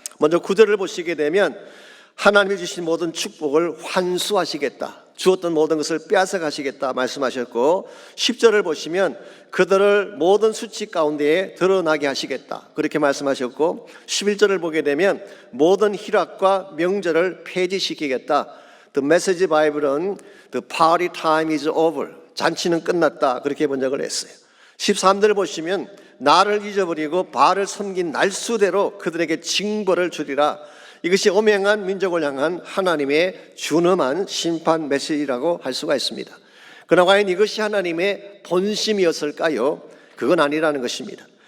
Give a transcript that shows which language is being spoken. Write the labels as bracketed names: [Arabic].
[Korean] 먼저 9절을 보시게 되면 하나님이 주신 모든 축복을 환수하시겠다, 주었던 모든 것을 빼앗아 가시겠다 말씀하셨고, 10절을 보시면 그들을 모든 수치 가운데에 드러나게 하시겠다 그렇게 말씀하셨고, 11절을 보게 되면 모든 희락과 명절을 폐지시키겠다. The Message Bible은 [English] The party time is over, [Korean] 잔치는 끝났다 그렇게 번역을 했어요. 13절을 보시면 나를 잊어버리고 바알을 섬긴 날수대로 그들에게 징벌을 주리라. 이것이 엄행한 민족을 향한 하나님의 준엄한 심판 메시지라고 할 수가 있습니다. 그러나 과연 이것이 하나님의 본심이었을까요? 그건 아니라는 것입니다.